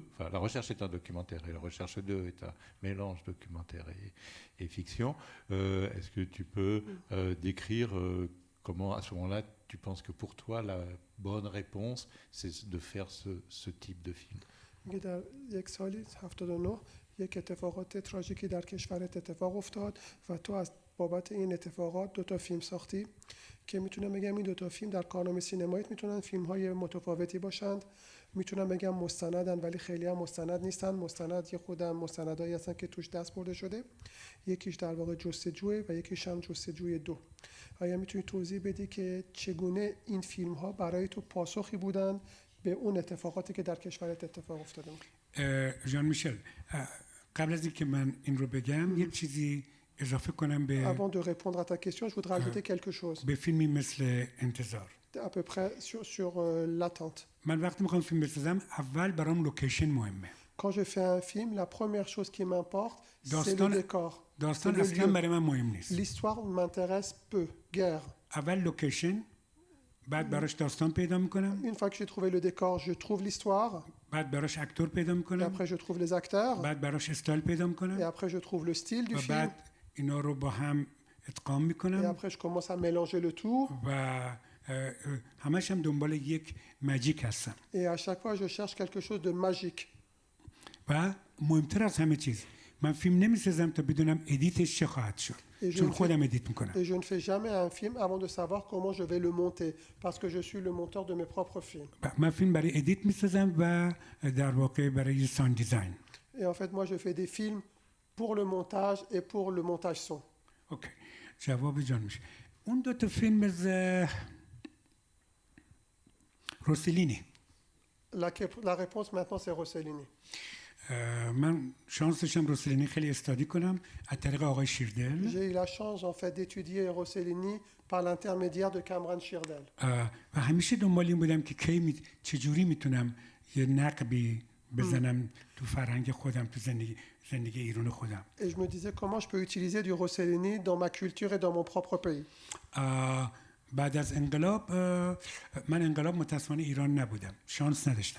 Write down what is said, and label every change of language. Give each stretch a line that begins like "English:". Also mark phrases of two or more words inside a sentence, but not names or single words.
French: Enfin, La Recherche est un documentaire et La Recherche 2 est un mélange documentaire et fiction. Est-ce que tu peux décrire comment, à ce moment-là, tu penses que pour toi, la bonne réponse, c'est de faire ce type de film?
Persian: در یک سالی 79 یک اتفاقات تراژیکی در کشورت اتفاق افتاد و تو از بابت این اتفاقات 2 تا فیلم ساختی که میتونم بگم این 2 تا فیلم در کانون سینماییت میتونن فیلم‌های متفاوتی باشند. میتونم بگم مستندن ولی خیلی هم مستند نیستن. مستند یه خودم مستندایی هستن که توش دست برده شده. یکیش در واقع جستجوه و یکیش هم جستجوی 2. آیا میتونی توضیح بدی که چگونه این فیلم‌ها برای تو پاسخی بودن به اون اتفاقاتی که در کشورت اتفاق افتاده بود؟ ژان میشل قبل از اینکه من این رو بگم یک چیزی اضافه کنم به
French: Avant de répondre à ta question, je voudrais ajouter quelque chose.
Persian: به فیلمی مثل انتظار.
French: À peu près sur l'attente.
Persian: من وقتی میخوام فیلم بسازم اول برام لوکیشن مهمه.
French: Quand je fais un film, la première chose qui m'importe, c'est le
Persian: داستان
French: décor.
Persian: داستان
French: C'est le
Persian: اصلا
French: lieu.
Persian: برای من مهم نیست.
French: L'histoire m'intéresse peu, guère.
Persian: اول لوکیشن بعد براش داستان پیدا میکنم
French: Une fois que j'ai trouvé le décor, je trouve l'histoire,
Persian: بعد براش اکتور پیدا
French: et
Persian: میکنم
French: après je trouve les acteurs,
Persian: بعد براش استایل پیدا
French: et
Persian: میکنم
French: après je trouve le style du
Persian: و
French: film,
Persian: بعد اینا رو با هم ادغام
French: Et
Persian: میکنم
French: après, je commence à mélanger le tout.
Persian: و همش هم دنبال یک ماجیک هستم
French: Et à chaque fois, je cherche quelque chose de magique.
Persian: و مهمتر از همه چیز من فیلم نمیسازم تا بدونم ادیتش چه خواهد شد چون خودم ادیت میکنم
French: Et je ne fais jamais un film avant de savoir comment je vais le monter, parce que je suis le monteur de mes propres films.
Persian: من فیلم برای ادیت میسازم و در واقع برای
English: sound design
French: Et en fait, moi, je fais des films pour le montage et pour le montage son.
Persian: اوکی جواب جان میشه اون دو تا فیلم از روسلینی
French: La réponse maintenant, c'est Rossellini.
Persian: من شانس داشتم روسلینی خیلی استادی کنم از طریق آقای شیردل
French: J'ai eu la chance en fait d'étudier Rossellini par l'intermédiaire de Cameron Shirdel.
Persian: و همیشه دنبال این بودم که چجوری میتونم یه نقبی بزنم تو فرهنگ خودم تو زندگی ایران خودم
French: Et je me disais comment je peux utiliser du Rossellini dans ma culture et dans mon propre pays.
Persian: بعد از انقلاب من انقلاب متاسفانه ایران نبودم شانس نداشتم